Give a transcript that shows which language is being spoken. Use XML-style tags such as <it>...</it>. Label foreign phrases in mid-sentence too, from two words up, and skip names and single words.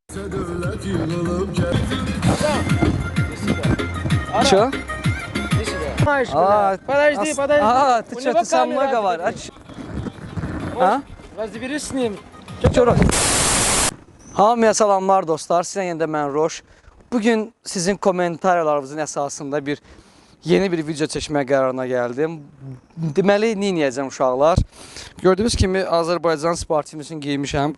<ru>Что? Подожди. Ты что, ты сам много говоришь? Разберись с ним.</ru> <az>Hamıya salamlar dostlar, sizə yenə də mən Roş. Bugün sizin komentarlarınızın əsasında yeni bir video çəkmə qərarına gəldim. Deməli, neyəcəm uşaqlar? Gördüyünüz kimi Azərbaycan sportivimizin giymişəm.</az>